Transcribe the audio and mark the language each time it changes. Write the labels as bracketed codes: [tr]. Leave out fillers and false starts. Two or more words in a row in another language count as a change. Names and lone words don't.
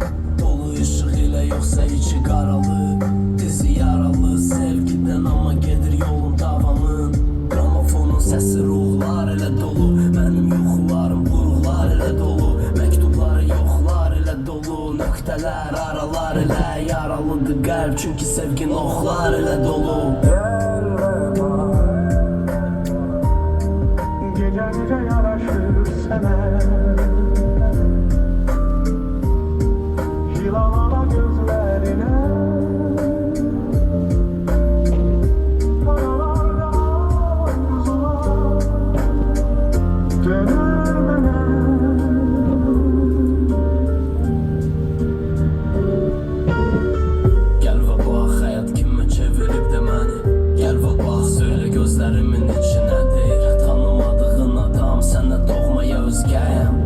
[az] Dolu ışıq ilə yoxsa içi qaralı, dizi yaralı sevgidən amma gedir yolun davamın. Gramofonun səsi ruhlar ilə dolu, mənim yuxularım buruqlar ilə dolu. Məktublar yoxlar ilə dolu, nöqtələr aralar ilə yaralıdır qəlb, çünki sevgin oxlar ilə dolu. [tr] Gel ve bak. Gece gece yaraşır sana. Yılavala gözlerine. Aralarda arzular görmeden. [az] Gəl və bax, həyat kimə çevirib də məni. Gəl və bax, söylə gözlərimin içi nədir. Tanımadığın adam, sənə doğma ya özgəyəm.